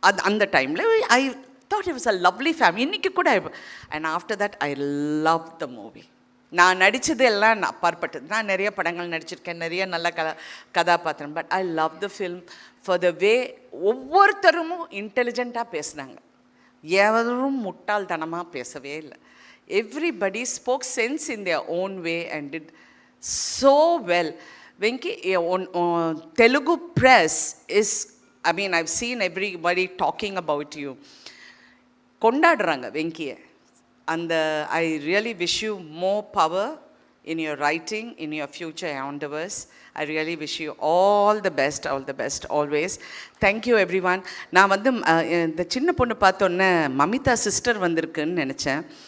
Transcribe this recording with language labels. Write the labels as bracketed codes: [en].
[en] அந்த டைமில் I thought it was a lovely family. [ta] இன்றைக்கி கூட, [en] And after that I love the movie. [ta] நான் நடித்தது எல்லாம் அப்பாற்பட்டது. நான் நிறைய படங்கள் நடிச்சிருக்கேன், நிறைய நல்ல கதாபாத்திரம், [en] but I love the film for the way [ta] ஒவ்வொருத்தரும் இன்டெலிஜெண்ட்டாக பேசுனாங்க, எவரும் முட்டாள்தனமாக பேசவே இல்லை. [en] Everybody spoke sense in their own way and did so well. Venki, Telugu press is, I mean, I've seen everybody talking about you. [ta] கொண்டாடுறாங்க வெங்கியை. [en] And I really wish you more power in your writing, in your future endeavors. I really wish you all the best always. Thank you everyone. [ta] நான் வந்து இந்த சின்ன பொண்ணு பார்த்தோன்னே Mamitha sister வந்திருக்குன்னு நினச்சேன்.